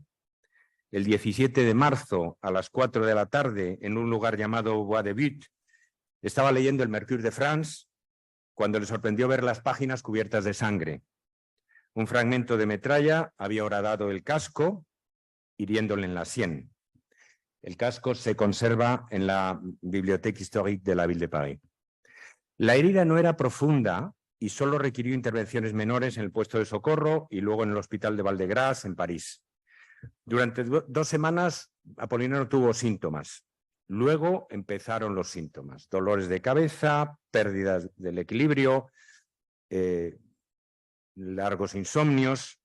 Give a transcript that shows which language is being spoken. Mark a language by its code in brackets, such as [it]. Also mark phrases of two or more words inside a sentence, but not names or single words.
[es] El 17 de marzo, a las 4 de la tarde, en un lugar llamado Bois de But, estaba leyendo el Mercure de France cuando le sorprendió ver las páginas cubiertas de sangre. Un fragmento de metralla había horadado el casco, hiriéndole en la sien. El casco se conserva en la Bibliothèque historique de la Ville de Paris. La herida no era profunda y solo requirió intervenciones menores en el puesto de socorro y luego en el hospital de Val-de-Grâce, en París. Durante 2 semanas, Apollinaire no tuvo síntomas. Luego empezaron los síntomas: dolores de cabeza, pérdidas del equilibrio, largos insomnios.